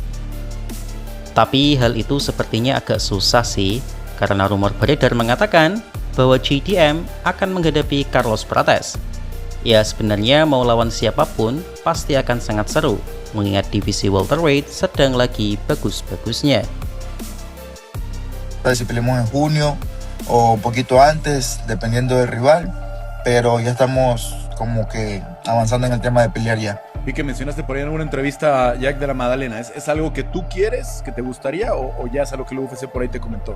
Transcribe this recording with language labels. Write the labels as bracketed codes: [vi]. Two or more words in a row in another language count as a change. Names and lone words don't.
[id] Tapi hal itu sepertinya agak susah sih, karena rumor beredar mengatakan bahwa JDM akan menghadapi Carlos Prates. Ya, sebenarnya mau lawan siapapun pasti akan sangat seru, mengingat divisi welterweight sedang lagi bagus-bagusnya. [es] Si peleamos en junio o un poquito antes, dependiendo del rival, pero ya estamos como que avanzando en el tema de pelear ya. Vi que mencionaste por ahí en alguna entrevista a Jack Della Maddalena. ¿Es algo que tú quieres, que te gustaría o ya es algo que el UFC por ahí te comentó?